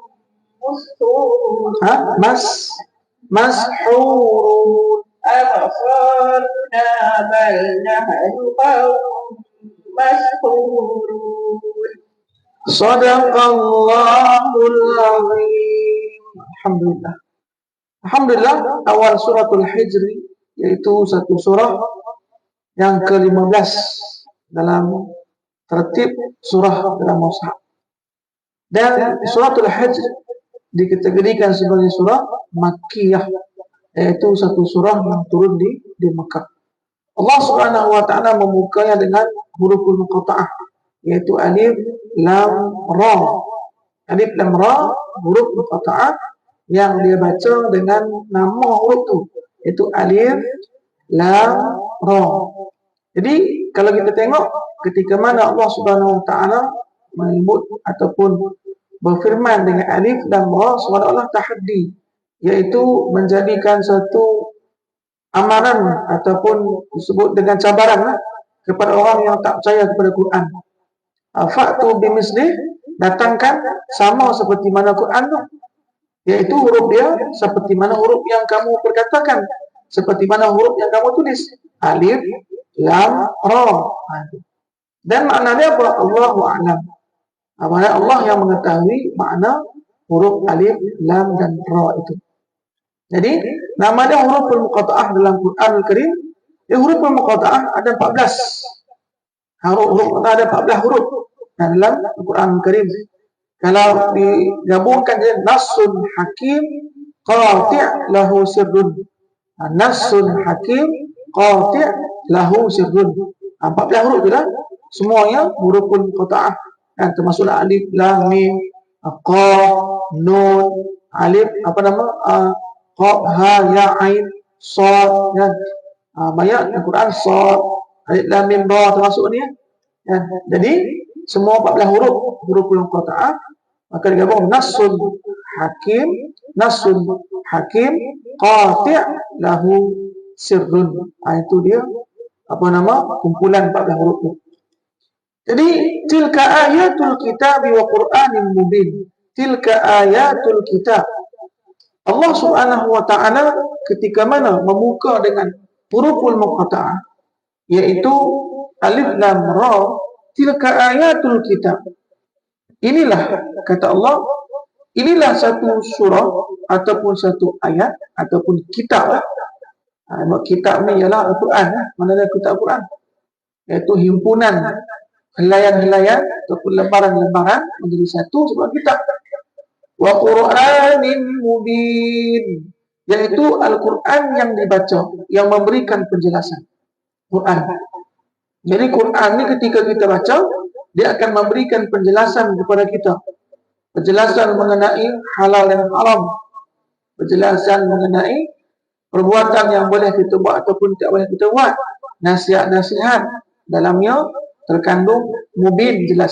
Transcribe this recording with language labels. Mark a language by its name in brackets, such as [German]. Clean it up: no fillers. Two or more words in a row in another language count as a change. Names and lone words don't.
[Arabic] مسحورون أبصارنا بل نحن قوم مسحورون صدق الله العظيم. الحمد لله. Alhamdulillah, [Malay] awal suratul Hijri, yaitu satu surah yang ke-15 dalam tertib surah dalam mushaf. Dan suratul Hijr dikategorikan sebagai surah Makkiyah, yaitu satu surah yang turun di Mekah. [Arabic] الله سبحانه وتعالى [Malay] membukanya dengan [Arabic] الحروف المقطعة, [Malay] yaitu alif, lam, ra. Alif, lam, ra, [Arabic] حروف مقطعة [Malay] yang dia baca dengan nama huruf tu, yaitu alif, lam, ra. Jadi kalau kita tengok ketika mana [Arabic] الله سبحانه وتعالى [Malay] menyebut ataupun berfirman dengan alif, lam, ra, seolah-olah tahaddi, yaitu menjadikan satu amaran ataupun disebut dengan cabaran kepada orang yang tak percaya kepada Quran. [Arabic] فأتوا بمثله, [Malay] datangkan sama seperti mana Quran tu, yaitu huruf dia seperti mana huruf yang kamu perkatakan, seperti mana huruf yang kamu tulis, alif, lam, ra. Dan makna dia apa? [Arabic] الله أعلم. [Malay] Makna Allah yang mengetahui makna huruf alif, lam dan ra itu. Jadi nama dia [Arabic] الحروف المقطعة [Malay] dalam Quranul Karim. [Arabic] الحروف المقطعة [Malay] ada 14. Huruf ada 14 huruf dalam Al-Quran Karim. Kalau digabungkan dia [Arabic] نص حكيم قاطع له سر. نص حكيم قاطع له سر. [Malay] 14 huruf je lah. Semuanya [Arabic] الحروف المقطعة. [Malay] Dan termasuklah alif, lam, mim, qaf, nun, alif, apa nama? Qaf, ha, ya, ain, sad, kan? Banyak Al-Quran sad, alif, lam, mim, ra termasuk ni, kan? Jadi semua 14 [Arabic] حروف مقطعة, [Malay] maka digabung [Arabic] نص حكيم قاطع له سر. [Malay] Itu dia apa nama kumpulan 14 huruf tu. Jadi [Arabic] تلك آيات الكتاب وقرآن مبين. تلك آيات الكتاب. الله سبحانه وتعالى [Malay] ketika mana membuka dengan [Arabic] الحروف المقطعة, [Malay] yaitu alif, lam, ra, [Arabic] تلك آيات الكتاب. [Malay] Inilah kata Allah, inilah satu surah ataupun satu ayat ataupun kitab. Kitab ni ialah Al-Quran. Mana ada kitab Al-Quran? Iaitu himpunan helaian-helaian ataupun lembaran-lembaran menjadi satu sebuah kitab. [Arabic] وقرآن مبين, [Malay] yaitu Al-Quran yang dibaca, yang memberikan penjelasan. Quran. Jadi Quran ni ketika kita baca, dia akan memberikan penjelasan kepada kita. penjelasan mengenai halal dan haram, penjelasan mengenai perbuatan yang boleh kita buat ataupun tidak boleh kita buat, nasihat-nasihat dalamnya terkandung mubin, jelas.